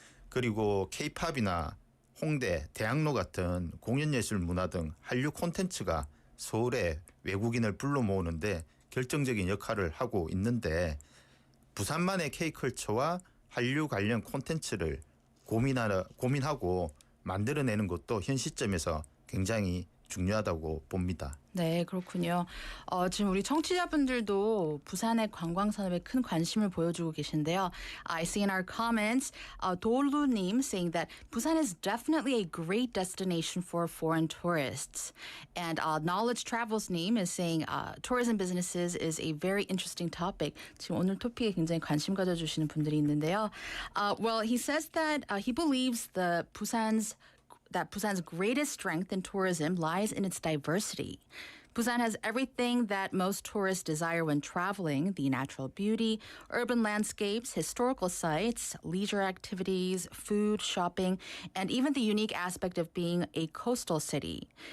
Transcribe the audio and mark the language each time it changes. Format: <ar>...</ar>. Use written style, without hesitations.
<ko>그리고 K-팝이나 홍대, 대학로 같은 공연예술 문화 등 한류 콘텐츠가 서울에 외국인을 불러 모으는데 결정적인 역할을 하고 있는데 부산만의 K컬처와 한류 관련 콘텐츠를 고민하고 만들어내는 것도 현 시점에서 굉장히 중요하다고 봅니다. 네, 그렇군요. 지금 우리 청취자분들도 부산의 관광 산업에 큰 관심을 보여주고 계신데요.</ko> <en>I see in our comments, 도루님 saying that Busan is definitely a great destination for foreign tourists. And Knowledge Travels님 is saying tourism businesses is a very interesting topic.</en> <ko>지금 오늘 토픽에 굉장히 관심 가져주시는 분들이 있는데요.</ko> <en>Well, he says that he believes Busan's greatest strength in tourism lies in its diversity. Busan has everything that most tourists desire when traveling: the natural beauty, urban landscapes, historical sites, leisure activities, food, shopping, and even the unique aspect of being a coastal city.</en>